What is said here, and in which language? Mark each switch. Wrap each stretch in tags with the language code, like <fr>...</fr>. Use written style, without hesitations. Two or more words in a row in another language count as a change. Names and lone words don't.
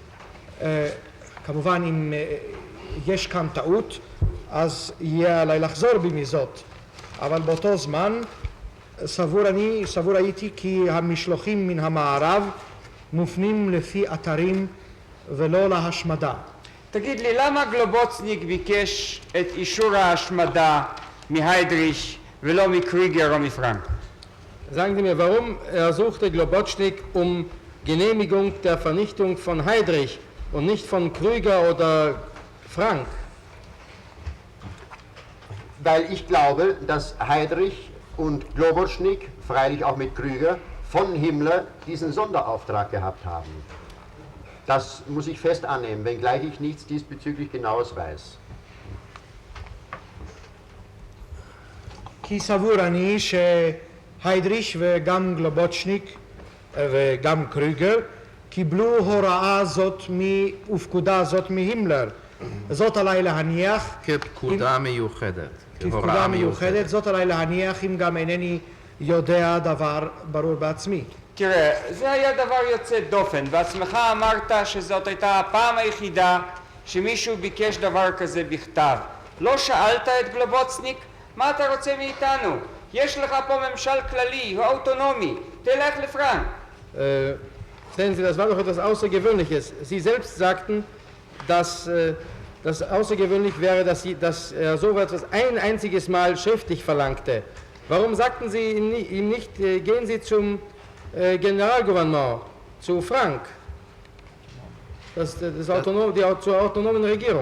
<he>כמובן אם יש כאן טעות אז יהיה עליי לחזור בי מזאת, אבל באותו זמן סבור הייתי כי המשלוחים מן המערב מופנים לפי אתרים ולא להשמדה. תגיד לי, למה גלובוצניק ביקש את אישור ההשמדה מהיידריך ולא מקריגר או מפרנק?</he> <de>Sagen Sie mir, warum ersuchte Globocnik um Genehmigung der Vernichtung von Heydrich und nicht von Krüger oder Frank? Weil ich glaube, dass Heydrich und Globocnik, freilich auch mit Krüger, von Himmler diesen Sonderauftrag gehabt haben. Das muss ich fest annehmen, wenngleich ich nichts diesbezüglich Genaues weiß.</de> <he>כי סבור אני שהיידריך וגם גלובוצ'ניק וגם קריגר קיבלו הוראה זאת ופקודה זאת מהימלר. זאת עליי להניח כפקודה מיוחדת. כפקודה מיוחדת, זאת עליי להניח אם גם אינני יודע דבר ברור בעצמי. תראה, זה היה דבר יוצא דופן, בעצמך אמרת שזאת הייתה הפעם היחידה שמישהו ביקש דבר כזה בכתב. לא שאלת את גלובוצניק? מה אתה רוצה מאיתנו? יש לך פה ממשל כללי, הוא אוטונומי, תלך לפרנק.</he> <de>Sehen Sie, das war doch etwas Außergewöhnliches. Sie selbst sagten, dass das außergewöhnlich wäre, dass er so etwas ein einziges Mal schriftlich verlangte. Warum sagten Sie ihm nicht, gehen Sie zum Generalgouvernement, zu Frank, zur autonomen Regierung?</de>